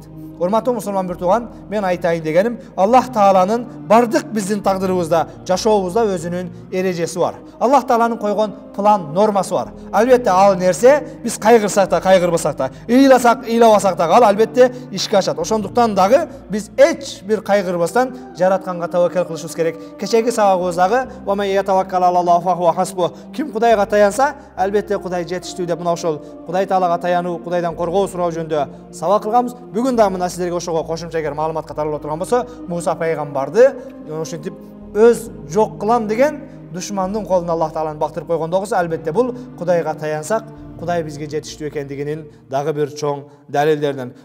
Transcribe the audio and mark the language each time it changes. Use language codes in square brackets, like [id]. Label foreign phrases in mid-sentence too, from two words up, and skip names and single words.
[ky] Урматтуу мусулман бир тууган, мен айтайын дегеним, Аллах Тааланын бардык биздин тагдырыбызда, жашообузда өзүнүн эрежеси бар. Аллах Тааланын койгон план, нормасы бар. Албетте ал нерсе биз кайгырсак да, кайгырбасак да, ыйласак, ыйлабасак да ал албетте ишке ашат. Ошондуктан дагы биз эч бир кайгырбастан жаратканга таваккал кылышыбыз керек. Кечеги сабагыбыздагы [ar] "ومن يتوكل على الله فهو حسبه". [ky] Ким Кудайга таянса, албетте Кудай жетиштүү деп мына ошол Кудай Таалага таянуу, Кудайдан коргоо суроо жөнүндө сабак кылганбыз. Бүгүн да мына силерге ошого кошумча эгер маалымат катары турган болсо, Муса пайгамбарды ошентип өз жок кылам деген душмандын колуна Аллах Тааланы бактырып койгондо болсо, албетте бул Кудайга таянсак, Кудай бизге жетиштүү экендигинин дагы бир чоң далилдеринен.